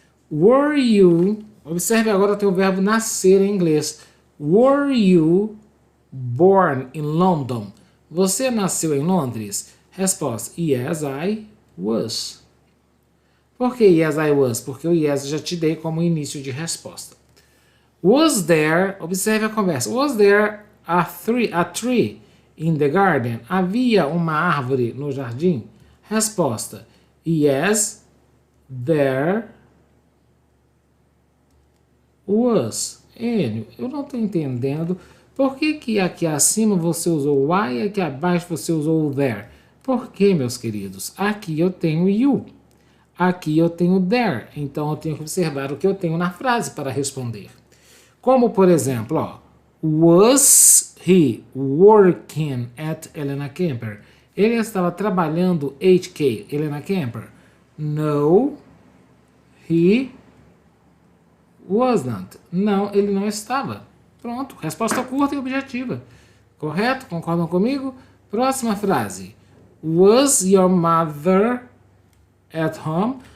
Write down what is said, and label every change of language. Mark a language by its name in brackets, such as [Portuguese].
[English] Were you, [Portuguese] observe agora tem o verbo nascer em inglês. [English] Were you born in London? [Portuguese] Você nasceu em Londres? Resposta, [English] yes, I was. [Portuguese] Por que [English] yes, I was? [Portuguese] Porque o yes já te dei como início de resposta. [English] Was there, [Portuguese] observe a conversa, [English] was there a tree in the garden? [Portuguese] Havia uma árvore no jardim? Resposta, [English] yes, there was. [Portuguese] Enio, eu não estou entendendo por que aqui acima você usou why e aqui abaixo você usou there. Por que, meus queridos? Aqui eu tenho you, aqui eu tenho there, então eu tenho que observar o que eu tenho na frase para responder. Como, por exemplo, ó, [English] was he working at [Portuguese] Helena Kemper? Ele estava trabalhando HK, Helena Kemper? [English] No, he wasn't. [Portuguese] Não, ele não estava. Pronto, resposta curta e objetiva. Correto? Concordam comigo? Próxima frase. [English] Was your mother at home?